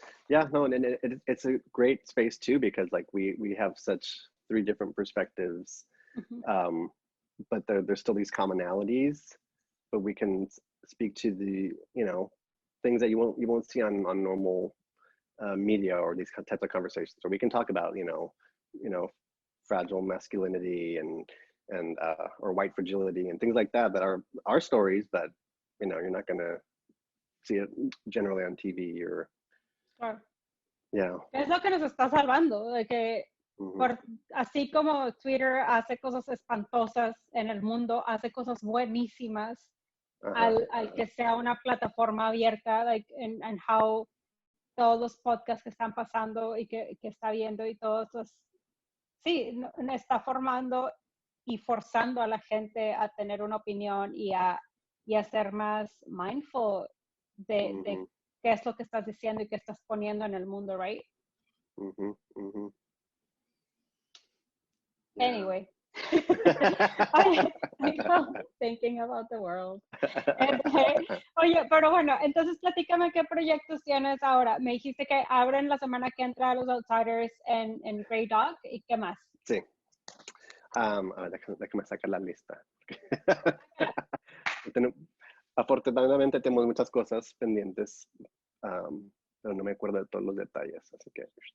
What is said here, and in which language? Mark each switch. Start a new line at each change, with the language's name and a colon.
English: Yeah, no, and it's a great space too, because like we have such three different perspectives, but there's still these commonalities, but we can speak to the, you know, things that you won't see on normal media or these types of conversations, or we can talk about, you know, fragile masculinity and or white fragility and things like that are our stories, but you know, you're not gonna see it generally on TV or.
Spanish: Claro.
English: Yeah.
Spanish: Es lo que nos está salvando, de que así como Twitter hace cosas espantosas en el mundo, hace cosas buenísimas al que sea una plataforma abierta, like,
English: and how
Spanish: todos los podcasts que están pasando y que está viendo y todos los, sí, está formando y forzando a la gente a tener una opinión y a ser más mindful de qué es lo que estás diciendo y qué estás poniendo en el mundo, right?
English: Anyway, I love thinking about the world.
Spanish: Oye, pero bueno, entonces platícame qué proyectos tienes ahora. Me dijiste que abren la semana que entra los Outsiders en Grey Dog, ¿y qué más? Sí. A ver, déjame sacar la lista. Afortunadamente tenemos muchas cosas pendientes, pero no me acuerdo de todos los detalles, así que...